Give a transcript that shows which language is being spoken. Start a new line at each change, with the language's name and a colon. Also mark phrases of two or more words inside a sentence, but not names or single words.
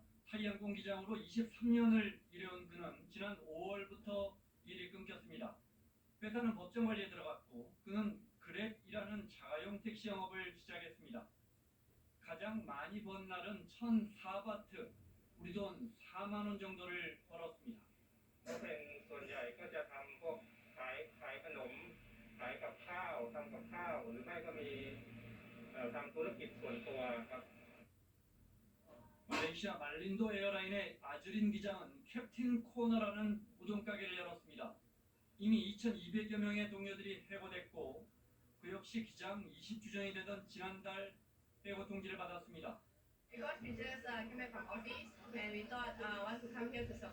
Korean: 타이항공 기장으로 23년을 일해온 그는 지난 5월부터 일이 끊겼습니다. 회사는 법정 관리에 들어갔고 그는 그랩이라는 자가용 택시 영업을 시작했습니다. 가장 많이 번 날은 1,004바트, 우리 돈 4만 원 정도를 벌었습니다.
Thai: ก็เป็นส่วนใหญ่ก็จะทำพวกขายขนมขายกับข้าวทำกับข้าวหรือไม่ก็มีทำธุรกิจส่วนตัวครับ
Korean: 말레이시아 말린도 에어라인의 아즈린 기장은 캡틴 코너라는 우동가게를 열었습니다. 이미 2,200여 명의 동료들이 해고됐고 그 역시 기장 20주년이 되던 지난달 해고 통지를 받았습니다.
English: Because we just came back from office and we thought want to come here to support